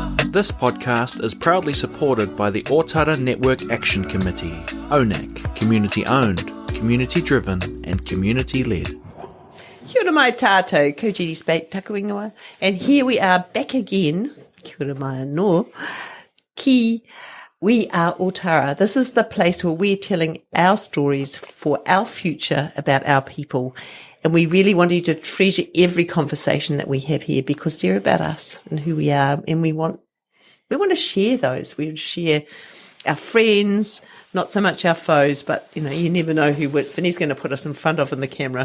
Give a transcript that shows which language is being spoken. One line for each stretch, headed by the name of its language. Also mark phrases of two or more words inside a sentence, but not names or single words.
English: This podcast is proudly supported by the Ōtara Network Action Committee, ōNAC, community-owned, community-driven and community-led.
Māori: Kia ora mai tātou, ko Judy Speight, taku ingoa.
English: And here we are back again,
Māori: kia ora mai anō, ki We Are Ōtara.
English: This is the place where we're telling our stories for our future about our people. And we really want you to treasure every conversation that we have here because they're about us and who we are. And we want to share those. We share our friends, not so much our foes, but, you know, you never know who Vinny's going to put us in front of in the camera.